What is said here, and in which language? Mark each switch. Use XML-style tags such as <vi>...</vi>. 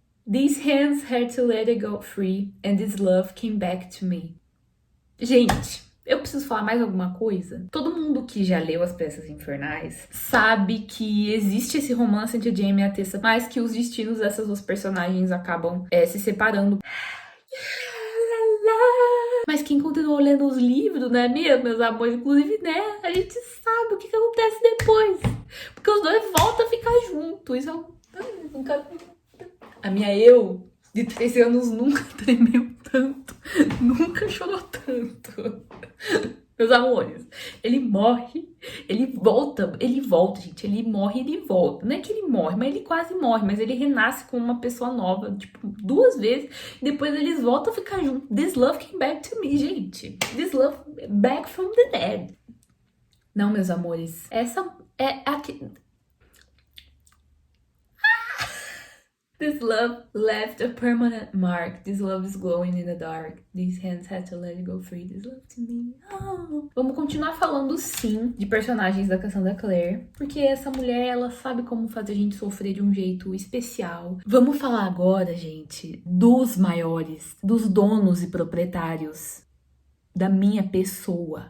<en>These hands had to let it go free, and this love came back to me.</en> <pt>Gente, eu preciso falar mais alguma coisa? Todo mundo que já leu As Peças Infernais sabe que existe esse romance entre a Jamie e a Tessa, mas que os destinos dessas duas personagens acabam se separando. Mas quem continuou lendo os livros, né, meus amores? Inclusive, né, a gente sabe o que acontece depois. Porque os dois voltam a ficar juntos. Isso nunca... A minha eu, de 13 anos, nunca tremeu tanto. Nunca chorou tanto. Meus amores, ele morre, ele volta, gente. Ele morre, ele volta. Não é que ele morre, mas ele quase morre. Mas ele renasce como uma pessoa nova, tipo, 2 vezes. E depois eles voltam a ficar juntos.</pt> <en>This love came back to me,</en> <pt>gente.</pt> <en>This love back from the dead.</en> <pt>Não, meus amores, essa é a que...</pt> <en>This love left a permanent mark. This love is glowing in the dark. These hands had to let it go free. This love to me. Oh.</en> <pt>Vamos continuar falando, sim, de personagens da Cassandra Clare, porque essa mulher, ela sabe como fazer a gente sofrer de um jeito especial. Vamos falar agora, gente, dos maiores, dos donos e proprietários da minha pessoa.</pt>